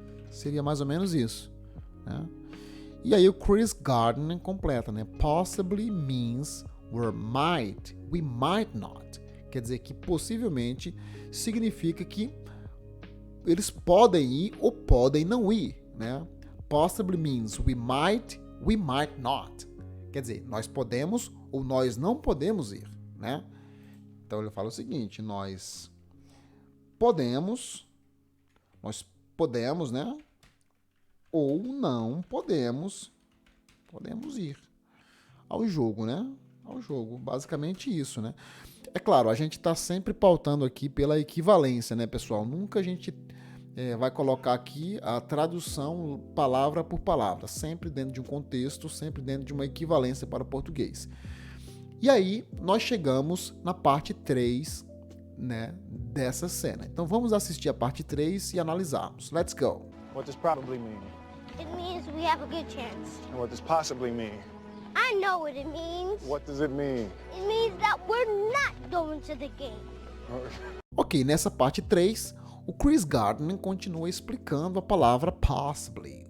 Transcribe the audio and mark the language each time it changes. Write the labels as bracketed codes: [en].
[pt] Seria mais ou menos isso, né? E aí o Chris Gardner completa, né? [en] Possibly means we might not. [pt] Quer dizer que possivelmente significa que eles podem ir ou podem não ir, né? [en] Possibly means we might not. [pt] Quer dizer, nós podemos ou nós não podemos ir, né? Então ele fala o seguinte: nós podemos, né? Ou não podemos ir ao jogo, né? Ao jogo, basicamente isso, né? É claro, a gente está sempre pautando aqui pela equivalência, né, pessoal? Nunca a gente vai colocar aqui a tradução palavra por palavra, sempre dentro de um contexto, sempre dentro de uma equivalência para o português. E aí, nós chegamos na parte 3, né, dessa cena. Então, vamos assistir a parte 3 e analisarmos. [en] Let's go! What does probably mean? It means we have a good chance. And what does possibly mean? I know what it means. What does it mean? It means that we're not going to the game. [pt] Ok, nessa parte 3, o Chris Gardner continua explicando a palavra possibly.